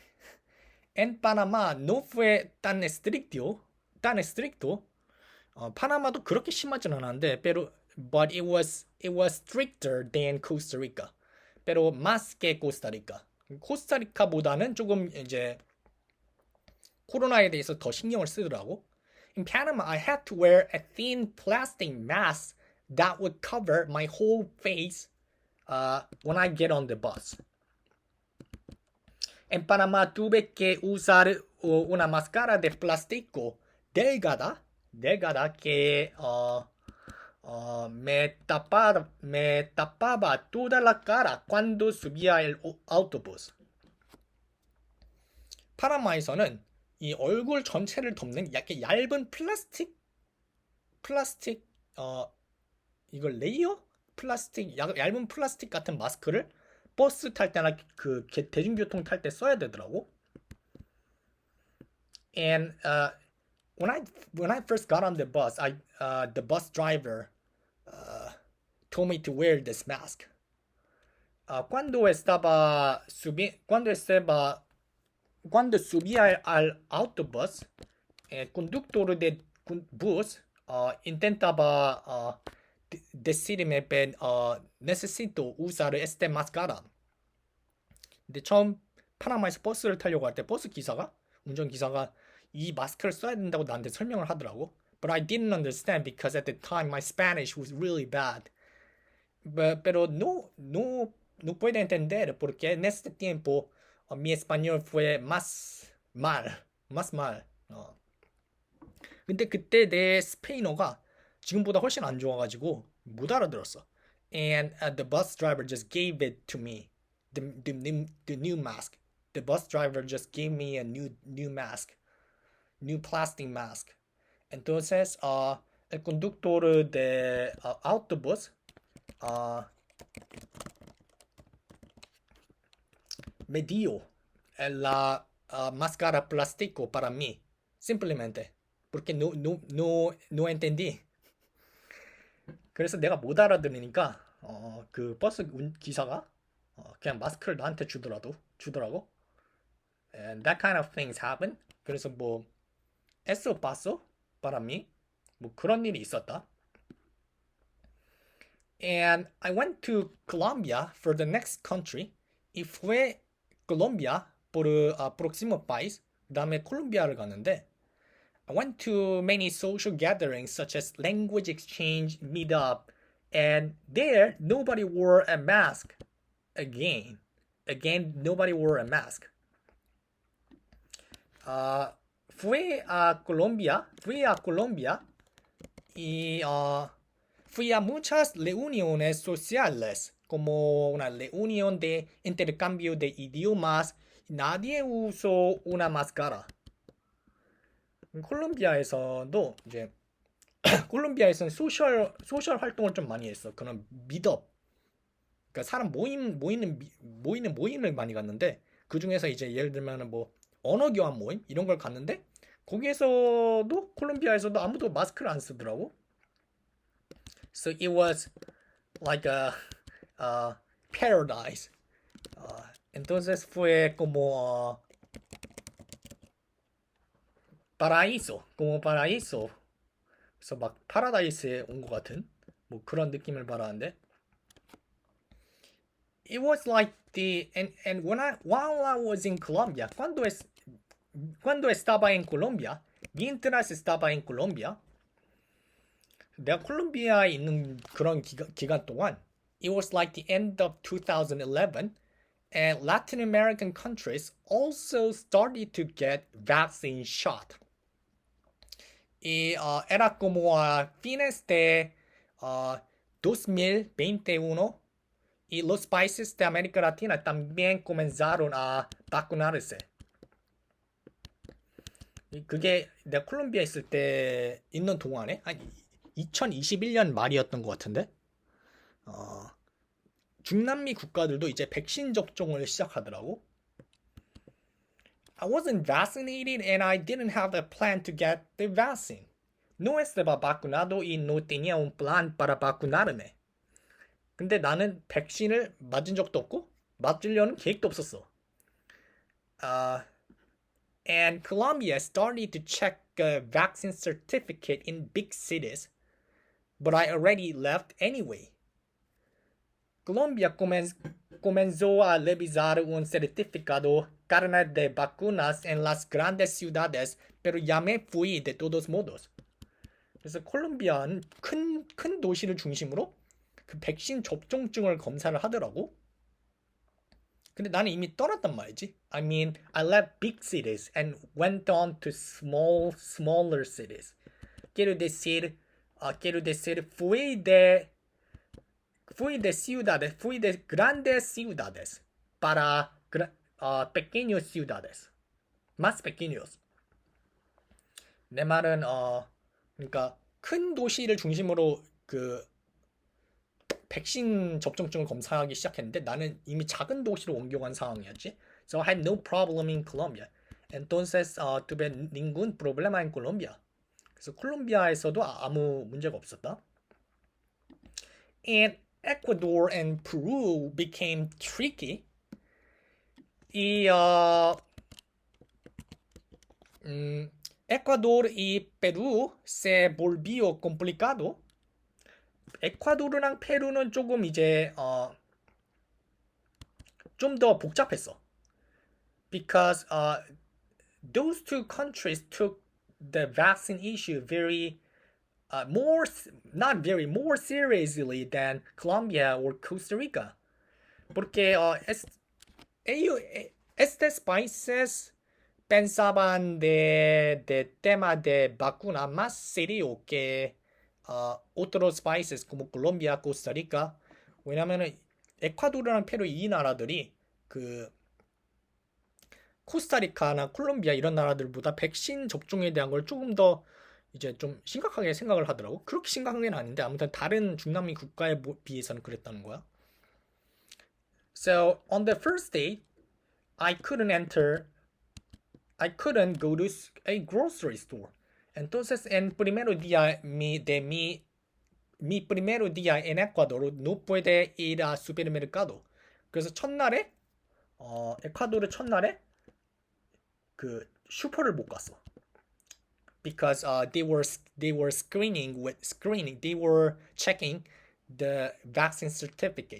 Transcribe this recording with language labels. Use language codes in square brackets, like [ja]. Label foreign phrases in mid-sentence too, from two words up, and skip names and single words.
[es] En Panama no fue tan estricto. [ko] 파나마도 그렇게 심하진 않았는데, [en] but it was stricter than Costa Rica. [es] Pero más que Costa Rica. [ko] 코스타리카보다는 조금 이제 코로나에 대해서 더 신경을 쓰더라고. [en] In Panama, I had to wear a thin plastic mask that would cover my whole face when I get on the bus. [es] En Panamá tuve que usar una máscara de plástico delgada que me tapaba toda la cara cuando subía el autobús. [ko] 파나마에서는 이 얼굴 전체를 덮는 약간 얇은 플라스틱 이걸 레이어 플라스틱 얇은 플라스틱 같은 마스크를 버스 탈 때나 그 대중교통 탈 때 써야 되더라고. [en] And when I first got on the bus, the bus driver told me to wear this mask. [es] Cuando subía al autobús, el conductor del bus intentaba decirme que necesito usar este máscara. [ko] 근데 처음 파나마에서 버스를 타려고 할 때 운전기사가 이 마스크를 써야 된다고 나한테 설명을 하더라고. [en] But I didn't understand because at the time my Spanish was really bad. [es] Pero no puedo entender porque en este tiempo mi español fue más mal. [ko] 근데 그때 내 스페인어가 지금보다 훨씬 안 좋아가지고 못 알아들었어. [en] And the bus driver just gave it to me, the new mask. The bus driver just gave me a new mask, new plastic mask. [es] Entonces, el conductor de autobús me dio la máscara plástico para mí. Simplemente. Porque no entendí. [ko] 그래서 내가 못 알아들으니까 그 버스 기사가 그냥 마스크를 나한테 주더라고. [en] And that kind of things happen. [ko] 그래서 뭐 [es] eso pasó para mí. [ko] 뭐 그런 일이 있었다. [en] And I went to Colombia for the next country. [es] Y fue Colombia por próximo país. [ko] 그다음에 콜롬비아를 갔는데 [en] I went to many social gatherings such as language exchange, meetup, and there nobody wore a mask. Again, nobody wore a mask. [es] Fui a Colombia y fui a muchas reuniones sociales, como una reunión de intercambio de idiomas. Nadie usó una máscara. [ko] 콜롬비아에서도 이제 콜롬비아에서는 소셜 활동을 좀 많이 했어. 그런 미드업. 그러니까 사람 모임을 많이 갔는데 그 중에서 이제 예를 들면은 뭐 언어 교환 모임 이런 걸 갔는데 거기에서도 콜롬비아에서도 아무도 마스크를 안 쓰더라고. [en] So it was like a paradise. [es] Entonces fue como paraíso. [ko] 그래서 막 파라다이스에 온 것 같은 뭐 그런 느낌을 받았는데. [en] It was like and while I was in Colombia, [es] cuando estaba en Colombia, mientras estaba en Colombia, [ko] 내가 콜롬비아에 있는 그런 기간 동안, [en] it was like the end of 2011, and Latin American countries also started to get vaccine shot. [es] Y era como a fines de 2021 y los países de América Latina también comenzaron a vacunarse. [ko] 그게 내가 콜롬비아 있을 때 있는 동안에 한 2021년 말이었던 것 같은데 중남미 국가들도 이제 백신 접종을 시작하더라고. [en] I wasn't vaccinated and I didn't have a plan to get the vaccine. [es] No estaba vacunado y no tenía un plan para vacunarme. [ko] 근데 나는 백신을 맞은 적도 없고 맞으려는 계획도 없었어. [en] And Colombia started to check a vaccine certificate in big cities, but I already left anyway. [es] Colombia comenzó a revisar un certificado carnet de vacunas en las grandes ciudades, pero ya me fui de todos modos. [ko] 그래서 콜롬비아는 큰 도시를 중심으로 그 백신 접종증을 검사를 하더라고. 근데 나는 이미 떠났단 말이지. [en] I mean, I left big cities and went on to smaller cities. [es] Quiero decir, fui de grandes ciudades para pequeñas ciudades. Más pequeños. [ko] 내 말은 그러니까 큰 도시를 중심으로 그 백신 접종증을 검사하기 시작했는데 나는 이미 작은 도시로 옮겨간 상황이었지. [en] So I had no problem in Colombia. [es] Entonces tuve ningún problema en Colombia. [ko] 그래서 콜롬비아에서도 아무 문제가 없었다. [en] And Ecuador and Peru became tricky. [es] Y Ecuador y Perú se volvió complicado. [ko] 에콰도르랑 페루는 조금 이제 좀 더 복잡했어. [en] Because those two countries took the vaccine issue more seriously than Colombia or Costa Rica. [es] Porque estos países pensaban de tema de vacuna más serio que otros países como Colombia, Costa Rica. [ko] 왜냐면은 에콰도르랑 페루 이 나라들이 그 코스타리카나 콜롬비아 이런 나라들보다 백신 접종에 대한 걸 조금 더 이제 좀 심각하게 생각을 하더라고. 그렇게 심각한 건 아닌데 아무튼 다른 중남미 국가에 비해서는 그랬다는 거야. [en] So on the first day, I couldn't enter I couldn't go to a grocery store. [es] Entonces, en primer día mi primer día en Ecuador no puede ir a supermercado. [ko] 그래서 첫날에 에콰도르 첫날에 그 슈퍼를 못 갔어. [en] Because they were screening, they were checking the vaccine certificate.